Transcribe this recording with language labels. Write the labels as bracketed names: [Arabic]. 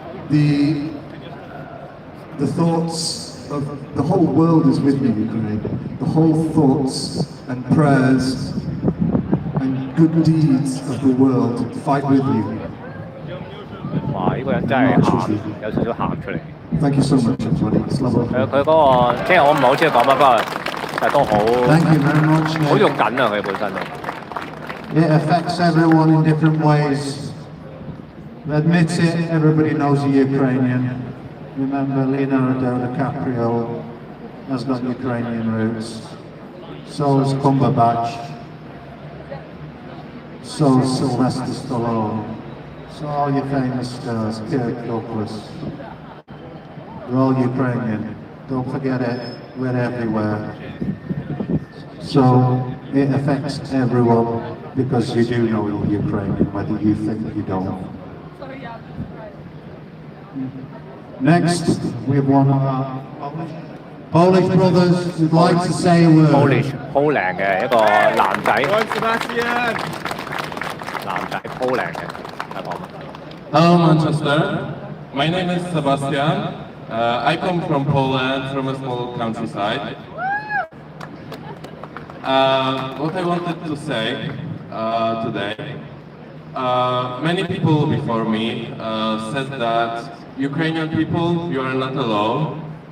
[English] the thoughts of the whole world is with you, Ukraine. The whole thoughts and prayers and good deeds of the world fight with you. 哇！ [Cantonese] 呢個人真係喊，有少少喊出嚟。 [English] Thank you so much, everybody. Slava. [Cantonese] 佢嗰個即係我唔係好知佢講乜，不過但係都好 [English] Thank you very much. [Cantonese] 好肉緊啊！佢本身都。 [English] It affects everyone in different ways. Admit it, everybody knows the Ukrainian. Remember, Leonardo DiCaprio has got Ukrainian roots. So has Cumberbatch. So is Sylvester Stallone. So all your famous stars, Kirk Douglas. We're all Ukrainian. Don't forget it, we're everywhere. So it affects everyone because you do know you're Ukrainian, whether you think you don't. Next, we have one of our Polish brothers who'd like to say a word. [Cantonese] Polish 好靚嘅一個男仔，男仔好靚嘅，係講乜？ [English] Hello Manchester, my name is Sebastian. I come from Poland, from a small countryside. What I wanted to say today, many people before me said that Ukrainian people, you are not alone.